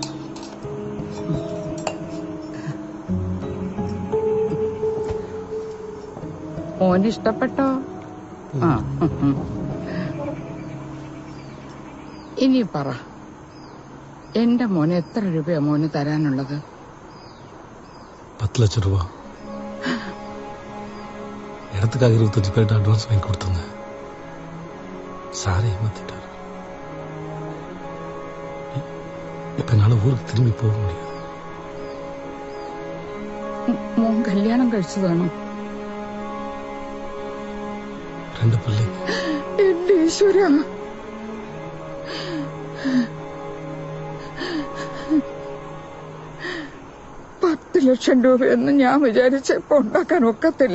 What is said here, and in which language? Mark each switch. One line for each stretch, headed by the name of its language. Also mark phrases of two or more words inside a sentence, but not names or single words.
Malayalam: മോന് ഇഷ്ടപ്പെട്ടോ? ആ, ഇനി പറ, എന്റെ മോന് എത്ര രൂപയാ മോന് തരാനുള്ളത്?
Tamil: 10 லட்சம் ரூபா. இடத்துக்காக 25 பேர்கிட்ட அட்வான்ஸ் வாங்கி கொடுத்துருந்தேன். சாரை ஏமாத்திட்டாரு. இப்ப என்னால ஊருக்கு திரும்பி போக முடியாது.
Malayalam: മോൻ കല്യാണം കഴിച്ചതാണോ?
Tamil: 2 பிள்ளைங்க.
Malayalam: എന്റെ ഈശ്വര, $10 ലക്ഷം രൂപയൊന്നും ഞാൻ വിചാരിച്ചപ്പോ ഉണ്ടാക്കാൻ ഒക്കത്തില്ല.